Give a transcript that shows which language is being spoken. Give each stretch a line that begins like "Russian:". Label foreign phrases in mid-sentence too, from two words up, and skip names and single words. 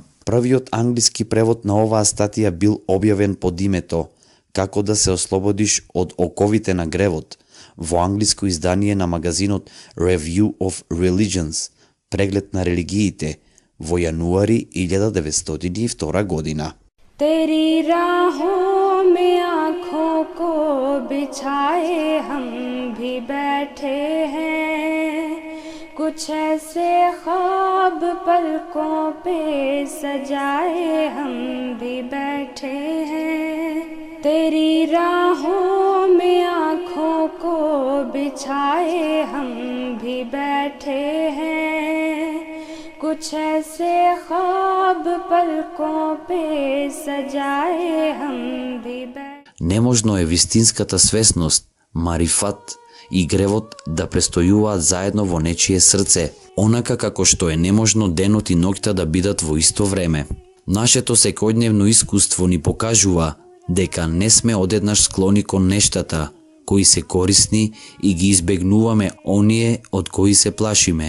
Macedonian: Првиот англиски превод на оваа статија бил објавен под името Како да се ослободиш од оковите на гревот во англиско издание на магазинот Review of Religions, преглед на религиите, во јануари 1902 година.
Hindi: तेरी राहों में आँखों को बिछाए हम भी बैठे हैं, कुछ ऐसे ख्वाब पलकों पे सजाए हम भी बैठे हैं। तेरी राहों में आँखों को बिछाए हम भी बैठे हैं, कुछ ऐसे ख्वाब पलकों पे सजाए हम भी बैठे।
Macedonian: Неможно е вистинската свесност, марифат и гревот да престојуваат заедно во нечие срце, онака како што е неможно денот и ноќта да бидат во исто време. Нашето секојдневно искуство ни покажува дека не сме одеднаш склони кон нештата кои се корисни и ги избегнуваме оние од кои се плашиме.